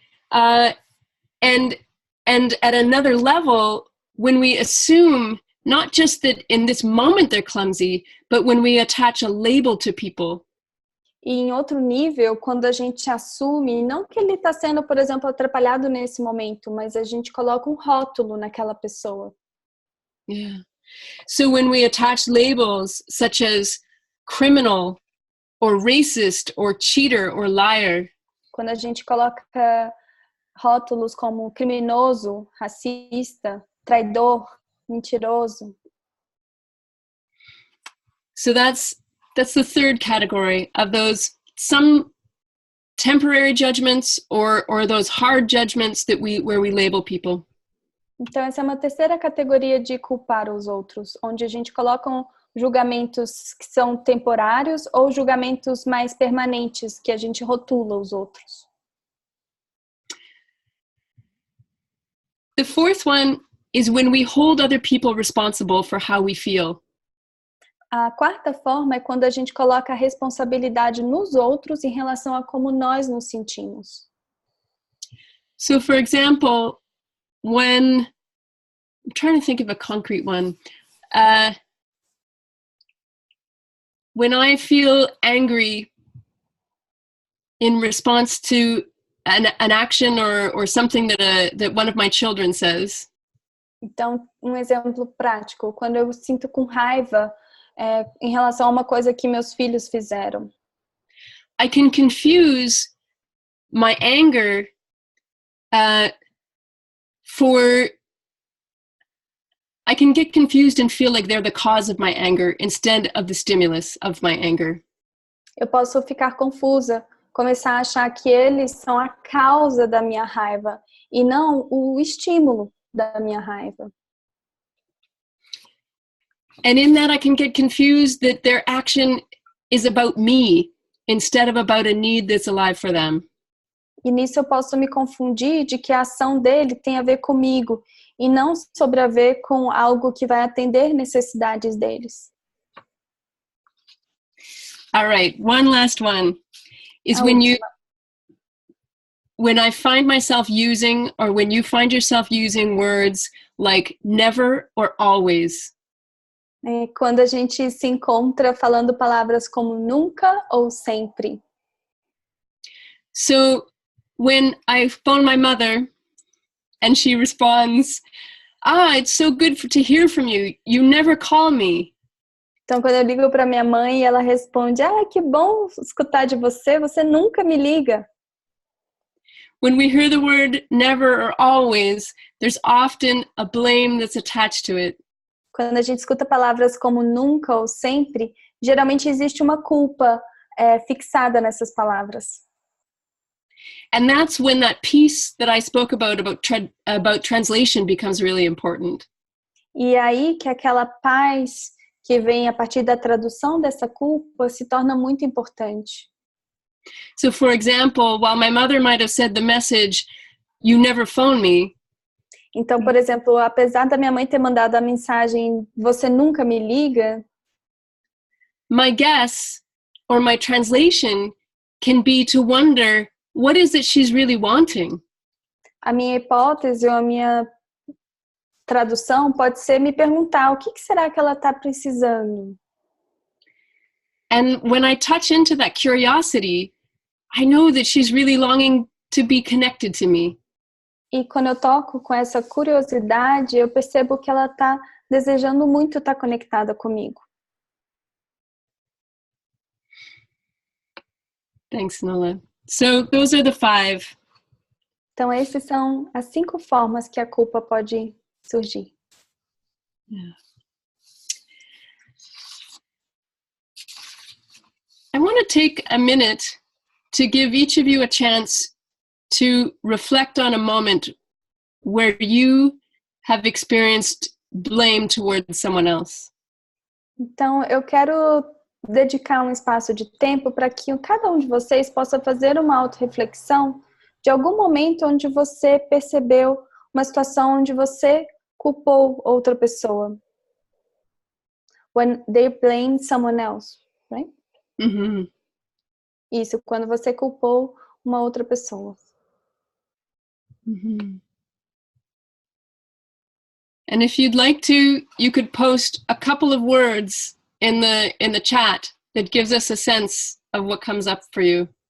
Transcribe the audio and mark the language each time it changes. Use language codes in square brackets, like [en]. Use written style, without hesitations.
[en] And at another level, when we assume not just that in this moment they're clumsy, but when we attach a label to people. [pt] E em outro nível, quando a gente assume, não que ele está sendo, por exemplo, atrapalhado nesse momento, mas a gente coloca um rótulo naquela pessoa. [en] Yeah. So when we attach labels such as criminal or racist or cheater or liar. [pt] Quando a gente coloca rótulos como criminoso, racista, traidor, mentiroso. [en] So that's the third category of those, some temporary judgments or those hard judgments that where we label people. [pt] Então essa é uma terceira categoria de culpar os outros, onde a gente coloca julgamentos que são temporários ou julgamentos mais permanentes, que a gente rotula os outros. [en] The fourth one is when we hold other people responsible for how we feel. [pt] A quarta forma é quando a gente coloca a responsabilidade nos outros em relação a como nós nos sentimos. [en] So, for example, when I'm trying to think of a concrete one, when I feel angry in response to an action or something that one of my children says. [pt] Então, um exemplo prático, quando eu sinto com raiva em relação a uma coisa que meus filhos fizeram. [en] I can confuse my anger I can get confused and feel like they're the cause of my anger instead of the stimulus of my anger. [pt] Eu posso ficar confusa, começar a achar que eles são a causa da minha raiva e não o estímulo da minha raiva. [en] And in that I can get confused that their action is about me instead of about a need that's alive for them. [pt] E nisso eu posso me confundir de que a ação dele tem a ver comigo e não sobre a ver com algo que vai atender necessidades deles. [en] All right, one last one is when I find myself using, or when you find yourself using words like never or always. [pt] É quando a gente se encontra falando palavras como nunca ou sempre. [en] So when I phone my mother and she responds, it's so good to hear from you. You never call me. [pt] Então, quando eu ligo para minha mãe, ela responde, que bom escutar de você, você nunca me liga. [en] When we hear the word never or always, there's often a blame that's attached to it. [pt] Quando a gente escuta palavras como nunca ou sempre, geralmente existe uma culpa fixada nessas palavras. [en] And that's when that piece that I spoke about translation becomes really important. [pt] E aí que aquela paz que vem a partir da tradução dessa culpa se torna muito importante. [en] So, for example, while my mother might have said the message, "You never phone me." [pt] Então, por exemplo, apesar da minha mãe ter mandado a mensagem, você nunca me liga, [en] my guess or my translation can be to wonder, what is it she's really wanting? [pt] A minha hipótese ou a minha tradução pode ser me perguntar o que será que ela está precisando. [en] And when I touch into that curiosity, I know that she's really longing to be connected to me. [pt] E quando eu toco com essa curiosidade, eu percebo que ela está desejando muito estar conectada comigo. [en] Thanks, Nola. So those are the 5. [pt] Então, essas são as 5 formas que a culpa pode surgir. [en] Yeah. I want to take a minute to give each of you a chance to reflect on a moment where you have experienced blame towards someone else. [pt] Então, eu quero dedicar um espaço de tempo para que cada um de vocês possa fazer uma autorreflexão de algum momento onde você percebeu uma situação onde você culpou outra pessoa. [en] When they blame someone else, right? Mm-hmm. [pt] Isso, quando você culpou uma outra pessoa. Mm-hmm. [en] And if you'd like to, you could post a couple of words in the chat that gives us a sense of what comes up for you.